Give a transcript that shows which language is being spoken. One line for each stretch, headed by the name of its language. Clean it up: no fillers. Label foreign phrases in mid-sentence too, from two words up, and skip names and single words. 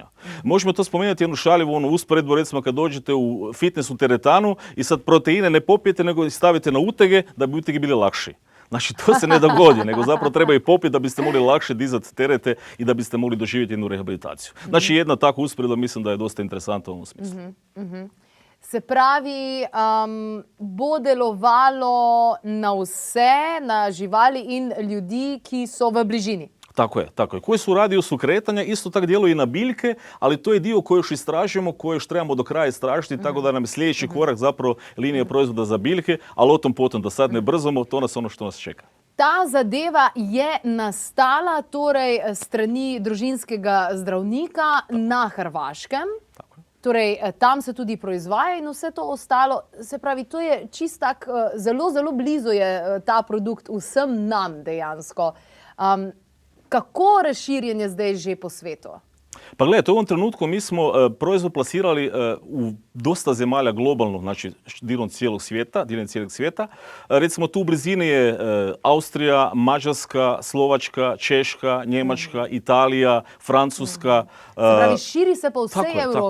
Croatian: Možemo to spomenuti jednu šaljivu usporedbu, recimo kad dođete u fitness u teretanu i sad proteine ne popijete nego stavite na utege da bi utege bili lakši. Znači, to se ne dogodi, nego zapravo treba i popiti da biste mogli lakše dizati terete i da biste mogli doživjeti jednu rehabilitaciju. Znači, jedna tako usporedba mislim da je dosta interesantna u ovom smislu.
Slovenian: Se pravi, bo delovalo na vse, na živali in ljudi, ki so v bližini.
Croatian: Tako je, tako je. Koji su u radijusu kretanja, isto tako djeluju i na biljke, ali to je dio koji još istražujemo, koji još trebamo do kraja istražiti, tako da nam je sljedeći korak zapravo linija proizvoda za biljke, ali o tom potom, da sad ne brzamo, to nas ono što nas čeka.
Slovenian: Ta zadeva je nastala torej strani družinskega zdravnika na Hrvaškem. Torej, tam se tudi proizvaja in vse to ostalo. Se pravi, to je čist tak, zelo, zelo blizu je ta produkt vsem nam dejansko. Kako razširjen je zdaj že po svetu?
Croatian: Pa gledajte, u ovom trenutku mi smo proizvod plasirali u dosta zemalja globalno, znači diljem cijelog svijeta. Recimo tu u blizini je Austrija, Mađarska, Slovačka, Češka, Njemačka, Italija, Francuska.
Slovenian: Se pravi, širi se po vsej Evropi.